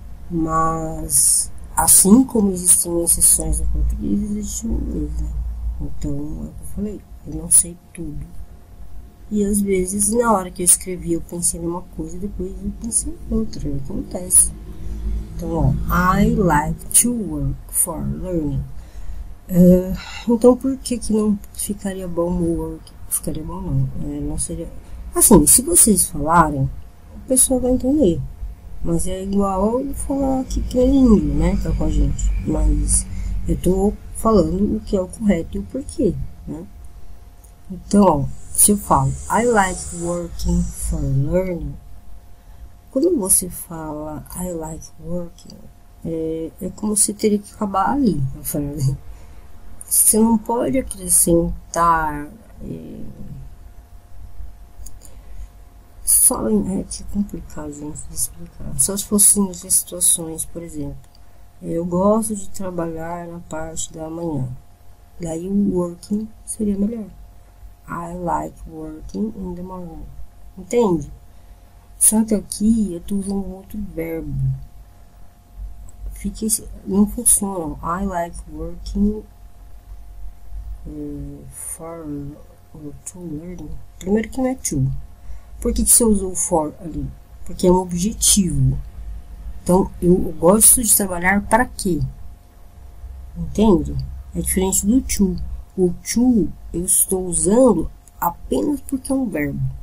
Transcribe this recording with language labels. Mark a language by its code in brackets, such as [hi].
[pt] Mas, assim como existem exceções no português, existe no inglês, né? Então, é o que eu falei, eu não sei tudo. E às vezes, na hora que eu escrevi, eu pensei numa coisa, depois eu pensei em outra. Acontece. Então, ó, [en] I like to work for learning. [pt] Então, por que não ficaria bom work? Ficaria bom não, não seria... Assim, se vocês falarem, a pessoa vai entender. Mas é igual eu falar que é índio, né, tá com a gente. Mas eu tô falando o que é o correto e o porquê, né. Então, ó, se eu falo [en] I like working for learning, [pt] quando você fala [en] I like working, [pt] é como se teria que acabar ali a frase. Você não pode acrescentar só que é complicado, gente, de explicar. Só se fossem as situações, por exemplo, eu gosto de trabalhar na parte da manhã. Daí o working seria melhor. [en] I like working in the morning. [pt] Entende? Só que aqui eu tô usando um outro verbo. Não funciona. [en] I like working for or to learning. [pt] Primeiro que não é to. Por que você usou for ali? Porque é um objetivo. Então, eu gosto de trabalhar para quê? Entende? É diferente do to. O to eu estou usando apenas porque é um verbo.